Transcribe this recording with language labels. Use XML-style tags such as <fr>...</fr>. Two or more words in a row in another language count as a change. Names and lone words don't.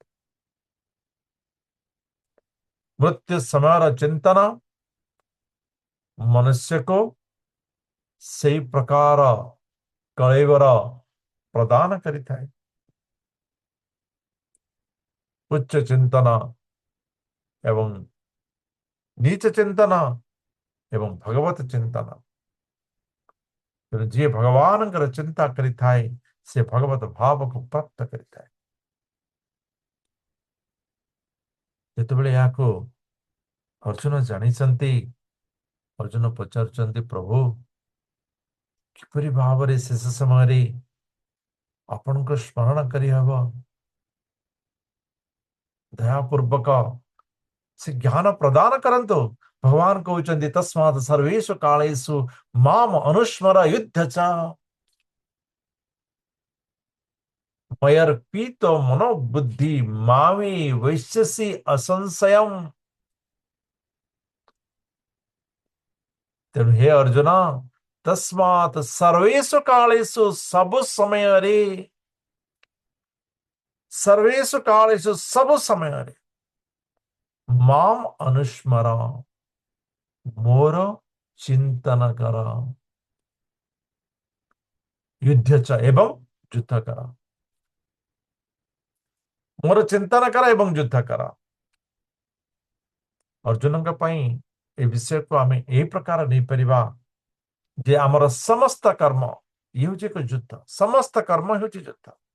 <or>ମୃତ୍ୟୁ ସମୟ ଚିନ୍ତନ ମନୁଷ୍ୟ କୁ ସହି ପ୍ରକାର କଳେବର ପ୍ରଦାନ କରିଥାଏ ଉଚ୍ଚ ଚିନ୍ତନ ଏବଂ ନୀଚ ଚିନ୍ତନ ଏବଂ ଭଗବତ ଚିନ୍ତନ ତେଣୁ ଯିଏ ଭଗବାନ ଚିନ୍ତା କରିଥାଏ ସେ ଭଗବତ ଭାବ କୁ ପ୍ରାପ୍ତ କରିଥାଏ ଯେତେବେଳେ ଯାହାକୁ ଅର୍ଜୁନ ଜାଣିଛନ୍ତି ଅର୍ଜୁନ ପଚାରୁଛନ୍ତି ପ୍ରଭୁ କିପରି ଭାବ ରେ ଶେଷ ସମୟ ରେ ଆପଣଙ୍କୁ ସ୍ମରଣ କରି ହେବ ଦୟାପୂର୍ବକ ସେ ଜ୍ଞାନ ପ୍ରଦାନ କରନ୍ତୁ ଭଗବାନ କହୁଛନ୍ତି</or> <sa>तस्मात् सर्वेषु कालेषु माम अनुस्मर युद्ध च मयर्पित मनोबुद्धि मामे वैश्यसि असंशयम्</sa> <or>ତେଣୁ ହେ ଅର୍ଜୁନ</or> <sa>तस्मात् सर्वेषु कालेषु</sa> <or>ସବୁ ସମୟ ରେ</or> <sa>सर्वेषु कालेषु</sa> <or>ସବୁ ସମୟ ରେ</or> <sa>माम अनुस्मर</sa> <or>ମୋର ଚିନ୍ତନ କର</or> <sa>युद्ध च</sa> <or>ଏବଂ ଯୁଦ୍ଧ କର ମୋର ଚିନ୍ତନ କର ଏବଂ ଯୁଦ୍ଧ କର ଅର୍ଜୁନ ଏ ବିଷୟ କୁ ଆମେ ଏ ପ୍ରକାର ନାହିଁ ପାରିବା ଯେ ଆମର ସମସ୍ତ କର୍ମ ଏ ହିଁ ଏକ ଯୁଦ୍ଧ ସମସ୍ତ କର୍ମ ହିଁ ଯୁଦ୍ଧ</or>